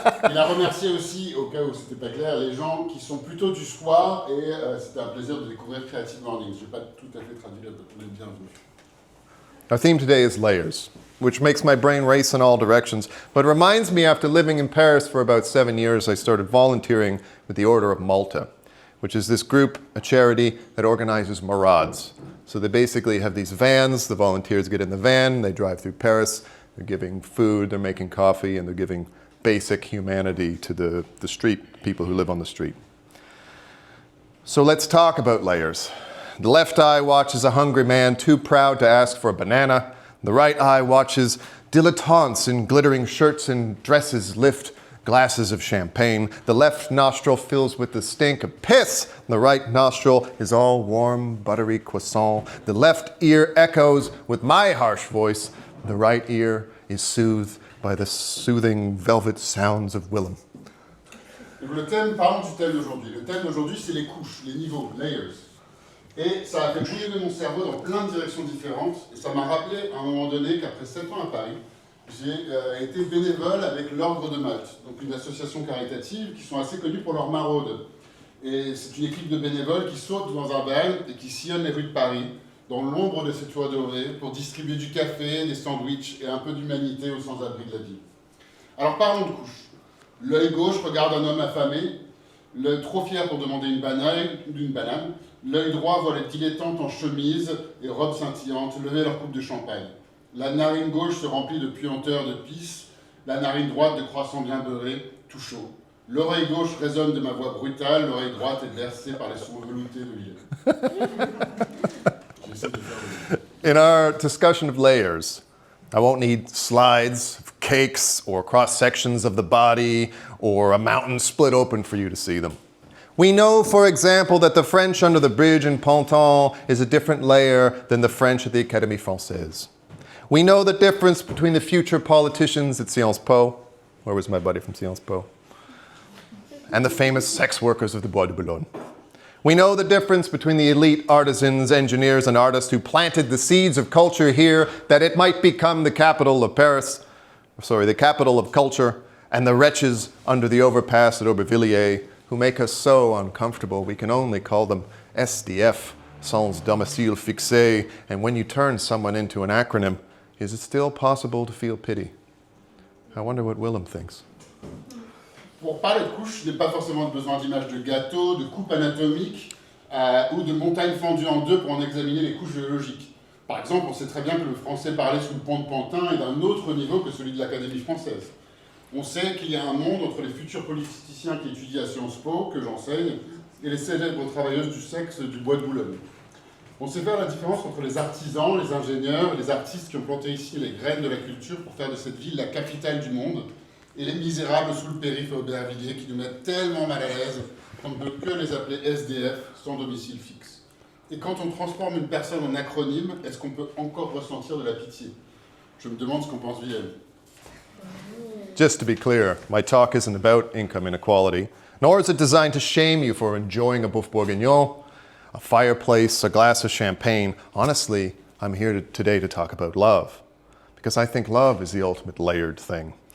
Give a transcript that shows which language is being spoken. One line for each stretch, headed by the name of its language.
French: Il a remercié aussi, au cas où c'était pas clair, les gens qui sont plutôt du soir, et c'était un plaisir de découvrir CreativeMornings. Je n'ai pas tout à fait traduit le bienvenue.
English: Our theme today is layers, which makes my brain race in all directions, but reminds me after living in Paris for about 7 years, I started volunteering with the Order of Malta, which is this group, a charity that organizes marauds. So they basically have these vans, the volunteers get in the van, they drive through Paris, they're giving food, they're making coffee, and they're giving basic humanity to the street, people who live on the street. So let's talk about layers. The left eye watches a hungry man too proud to ask for a banana. The right eye watches dilettantes in glittering shirts and dresses lift glasses of champagne. The left nostril fills with the stink of piss. The right nostril is all warm, buttery croissant. The left ear echoes with my harsh voice. The right ear is soothed by the soothing velvet sounds of Willem.
French: Parlons du thème d'aujourd'hui. Le thème d'aujourd'hui, c'est les couches, les niveaux, layers. Et ça a fait bouillonner mon cerveau dans plein de directions différentes. Et ça m'a rappelé à un moment donné qu'après 7 ans à Paris, j'ai été bénévole avec l'Ordre de Malte, donc une association caritative qui sont assez connus pour leur maraude. Et c'est une équipe de bénévoles qui saute dans un van et qui sillonne les rues de Paris, dans l'ombre de ces toits dorés, pour distribuer du café, des sandwichs et un peu d'humanité aux sans-abri de la ville. Alors parlons de couches. L'œil gauche regarde un homme affamé, l'œil trop fier pour demander une banane. L'œil droit voit les dilettantes en chemise et robes scintillantes lever leur coupe de champagne. La narine gauche se remplit de puanteur de pisse, la narine droite de croissants bien beurrés, tout chaud. L'oreille gauche résonne de ma voix brutale, l'oreille droite est bercée par les sons veloutés de l'île.
English: In our discussion of layers, I won't need slides of cakes or cross-sections of the body or a mountain split open for you to see them. We know, for example, that the French under the bridge in Ponton is a different layer than the French at the Académie Française. We know the difference between the future politicians at Sciences Po, where was my buddy from Sciences Po, and the famous sex workers of the Bois de Boulogne. We know the difference between the elite artisans, engineers, and artists who planted the seeds of culture here that it might become the capital of the capital of culture, and the wretches under the overpass at Aubervilliers who make us so uncomfortable we can only call them SDF,
French: sans domicile fixé,
English: and when you turn someone into an acronym, is it still possible to feel pity? I wonder what Willem thinks.
French: Pour parler de couches, je n'ai pas forcément besoin d'images de gâteaux, de coupes anatomiques ou de montagnes fendues en deux pour en examiner les couches géologiques. Par exemple, on sait très bien que le français parlé sous le pont de Pantin est d'un autre niveau que celui de l'Académie française. On sait qu'il y a un monde entre les futurs politiciens qui étudient à Sciences Po, que j'enseigne, et les célèbres travailleuses du sexe du Bois de Boulogne. On sait faire la différence entre les artisans, les ingénieurs et les artistes qui ont planté ici les graines de la culture pour faire de cette ville la capitale du monde, et les misérables sous le périph' à Aubervilliers qui nous mettent tellement mal à l'aise qu'on ne peut que les appeler SDF, sans domicile fixe. Et quand on transforme une personne en acronyme, est-ce qu'on peut encore ressentir de la pitié? Je me demande ce qu'en pense Willem.
English: Just to be clear, my talk isn't about income inequality, nor is it designed to shame you for enjoying a boeuf bourguignon, a fireplace, a glass of champagne. Honestly, I'm here today to talk about love, because I think love is the ultimate layered thing.